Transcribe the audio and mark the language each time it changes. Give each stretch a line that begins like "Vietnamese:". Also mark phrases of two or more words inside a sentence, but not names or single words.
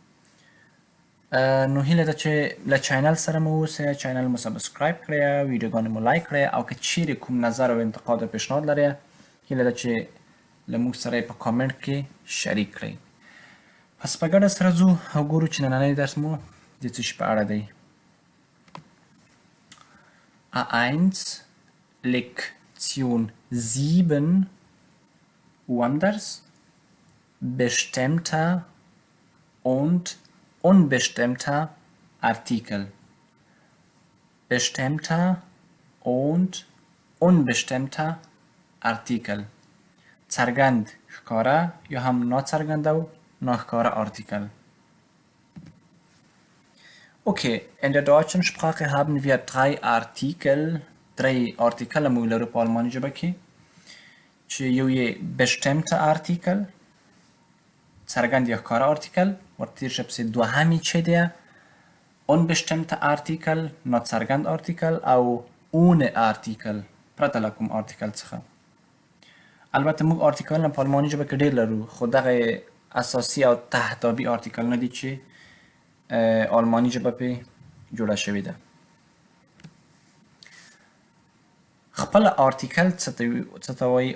Pashto: نو هیله ده چې له چینل سره مو اوسئ، چینل مو سبسکرایب کړئ، ویډیوګانې مو لایک کړئ، او که چیرې کوم نظر او انتقاد او پیشنهاد لرئ هیله ده چې له موږ سره یې په کامنټ کې شریک کړئ. پس په ګډه سره ځو او ګورو چې نننی درس مو د څه شي په اړه دی.
German: A1 Lektion 7 Wanders bestimmter und unbestimmter Artikel. Bestimmter und unbestimmter Artikel.
Pashto: څرګند، ښکاره یا هم ناڅرګند او ناښکاره Artikel.
German: Okay, in der deutschen Sprache haben wir drei Artikel. drei Artikel
Pashto: موږ لرو په آلماني ژبه کې، چې یو یې
German: bestimmter Artikel،
Pashto: څرګند یا ښکاره Artikel، ورته شه پسې دوهم یې چې دی
German: unbestimmter Artikel،
Pashto: ناڅرګند Artikel، او
German: ohne Artikel،
Pashto: پرته له کوم Artikel څخه. البته موږ آرتیکلونه په آلماني ژبه کې ډېر لرو، خو دغه اساسي او تهدابي آرتیکلونه دي چې آلماني ژبه پې جوړه شوې ده. خپل آرتیکل څه ته وایي؟